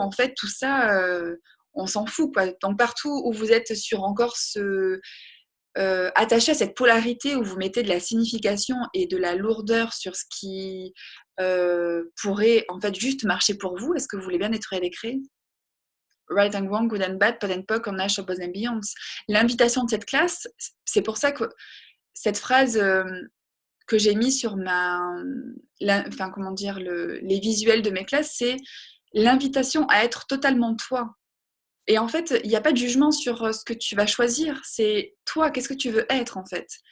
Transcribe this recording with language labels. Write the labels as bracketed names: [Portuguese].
[French] En fait, tout ça, on s'en fout, quoi. Donc, partout où vous êtes sur encore attaché à cette polarité où vous mettez de la signification et de la lourdeur sur ce qui pourrait en fait juste marcher pour vous, est-ce que vous voulez bien nettoyer les craies? [English] Right and wrong, good and bad, pot and poc, on ash, above and beyond. [French] L'invitation de cette classe, c'est pour ça que cette phrase que j'ai mise sur enfin, comment dire, les visuels de mes classes, c'est l'invitation à être totalement toi. Et en fait, il n'y a pas de jugement sur ce que tu vas choisir. C'est toi, qu'est-ce que tu veux être en fait.